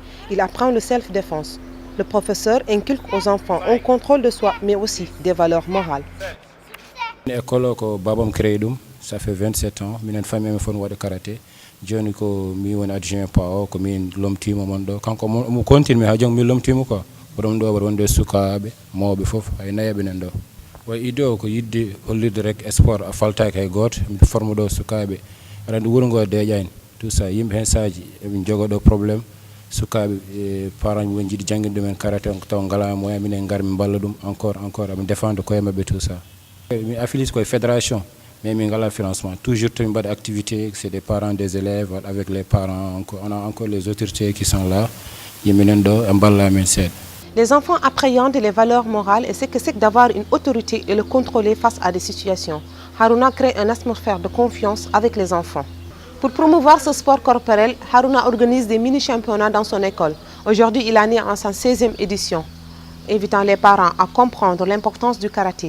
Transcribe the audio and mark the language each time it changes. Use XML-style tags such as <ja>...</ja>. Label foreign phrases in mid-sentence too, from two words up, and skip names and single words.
<fr>Il apprend le self-défense. Le professeur inculque aux enfants un contrôle de soi, mais aussi des valeurs morales. L'école que babam créé, ça fait 27 ans. J'ai une famille qui fait karaté. Je suis adjoint PAO, je suis l'homme team. Quand je continue, je suis l'homme team.</fr> <ff>Boɗon ɗo waɗa wonde sukaɓe mawɓe fof hay nayaɓe nen ɗo way idde o ko yidde hollirde rek sport a faltaki hay goto mi forme ɗo sukaɓe aɗa andi wuuro ngo deƴani</ff> <fr>tout ça</fr> <ff>yimɓe hen saji eɓe jogo ɗo probléme sukaɓe parent won jiiɗi jangguinde ɗumen karaté taw ngala moyen minen gar min balla ɗum encore eɓe défendre koye mabɓe</ff> <fr>tout ça</fr> <ff>mi affilié koye fédération mais min ngala financement toujours tomin mbaɗa activité</ff> <fr>c'est des parents des élèves avec les parents on a encore les autorités qui sont là</fr> <ff>yimɓenen ɗo e balla men seeɗa.</ff> <fr>Les enfants appréhendent les valeurs morales et ce que c'est d'avoir une autorité et le contrôler face à des situations. Harouna crée une atmosphère de confiance avec les enfants. Pour promouvoir ce sport corporel, Harouna organise des mini-championnats dans son école. Aujourd'hui, il en est en sa 16e édition, invitant les parents à comprendre l'importance du karaté.</fr>